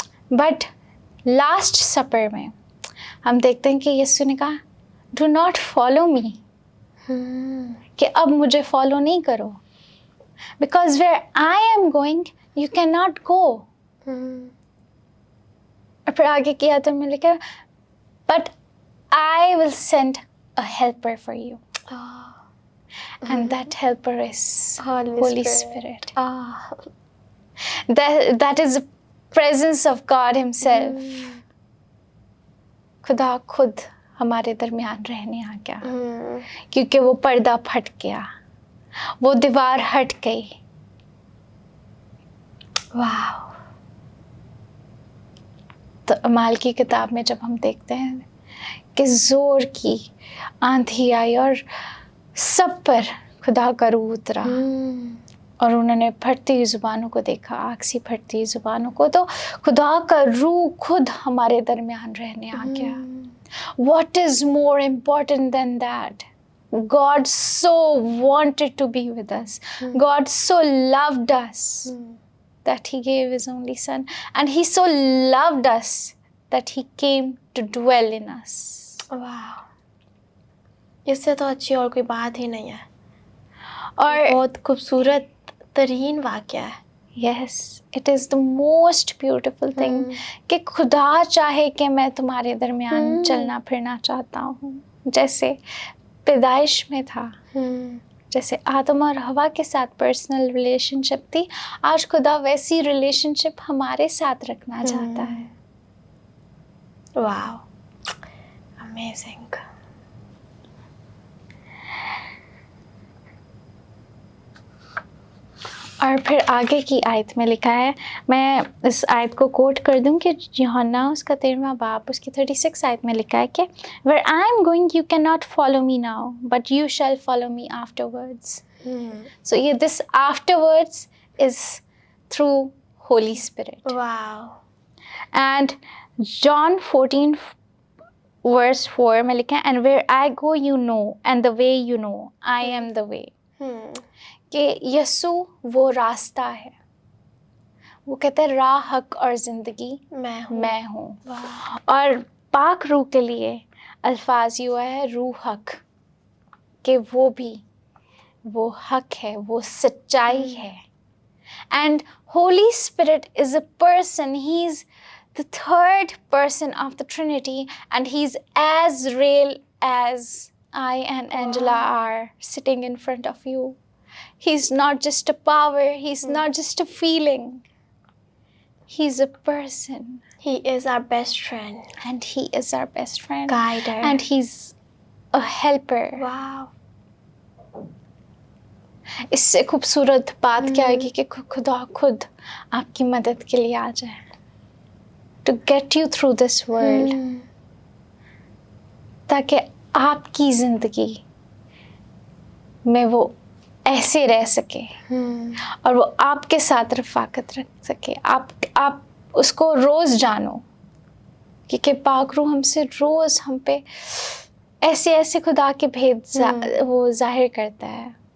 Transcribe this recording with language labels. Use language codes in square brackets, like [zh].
[en] but last supper [ur] میں ہم دیکھتے ہیں کہ یسوع نے کہا [en] do not follow me, [ur] کہ اب مجھے فالو نہیں کرو, [en] Because where I am going you can not go. [ur] اور پھر آگے کیا تو میں لکھا [en] But I will send a helper for you, and that helper is Holy Spirit. That is the presence of God himself. [ur] خدا خود ہمارے درمیان رہنے آ گیا, کیونکہ وہ پردہ پھٹ گیا, وہ دیوار ہٹ گئی. تو اعمال کی کتاب میں جب ہم دیکھتے ہیں کہ زور کی آندھی آئی اور سب پر خدا کا روح اترا, اور انہوں نے پھٹتی ہوئی زبانوں کو دیکھا, آگ سی پھٹتی ہوئی زبانوں کو, تو خدا کا روح خود ہمارے درمیان رہنے آ گیا. [en] What is more important than that? God so wanted to be with us. God so loved us that he gave his only son. And he so loved us that he came to dwell in us. [ur] اس سے تو اچھی اور کوئی بات ہی نہیں ہے, اور بہت خوبصورت ترین واقعہ ہے. [en] yes, it is the most beautiful thing [ur] کہ خدا چاہے کہ میں تمہارے درمیان چلنا پھرنا چاہتا ہوں. جیسے پیدائش میں تھا, جیسے آدم اور ہوا کے ساتھ پرسنل ریلیشن شپ تھی, آج خدا ویسی ریلیشن شپ ہمارے ساتھ رکھنا چاہتا ہے. [en] Wow, amazing. [ur] اور پھر آگے کی آیت میں لکھا ہے, میں اس آیت کو کوٹ کر دوں کہ یوحنا اس کا 13واں باب اس کی 36 آیت میں لکھا ہے کہ [en] where I am going you cannot follow me now but you shall follow me afterwards. So this afterwards is through Holy Spirit. Wow. And John 14 verse 4 [ur] میں لکھا ہے [en] and where I go you know and the way you know I am the way. [ur] کہ یسوع وہ راستہ ہے, وہ کہتے ہیں راہ حق اور زندگی میں ہوں. اور پاک روح کے لیے الفاظ یہ ہوا ہے روح حق, کہ وہ بھی وہ حق ہے, وہ سچائی ہے. [en] And Holy Spirit is a person, he is the third person of the Trinity and he's as real as I and Angela are sitting in front of you. He's not just a power, he's not just a feeling. He's a person. He is our best friend. And he is our best friend. Guider. And he's a helper. Wow. [ur] اس سے خوبصورت بات کیا ہوگی کہ خدا خود آپ کی مدد کے لیے آ جائے. [en] To get you through this world. [ur] تاکہ آپ کی زندگی میں وہ ایسے رہ سکے اور وہ آپ کے ساتھ رفاقت رکھ سکے. آپ اس کو روز جانو, کیونکہ پاک روح ہم سے روز ہم پہ ایسے ایسے خدا کے بھید وہ ظاہر کرتا ہے.